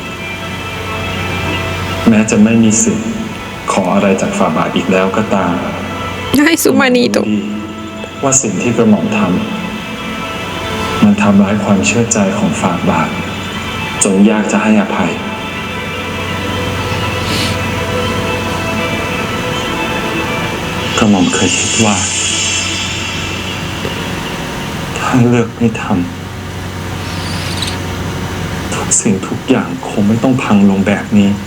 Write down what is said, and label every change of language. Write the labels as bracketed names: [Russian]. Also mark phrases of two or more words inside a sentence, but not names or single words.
[Thai] แม้จะไม่มีสิทธิ์ขออะไรจากฟาบาทอีกแล้วก็ตาม [Spanish] Ay, su manito. [Thai] รู้ดีว่าสิ่งที่กระหม่อมทำมันทำร้ายความเชื่อใจของฟาบาทจนยากจะให้อภัย กระหม่อมเคยคิดว่า ถ้าเลือกไม่ทำทุกสิ่งทุกอย่างคงไม่ต้องพังลงแบบนี้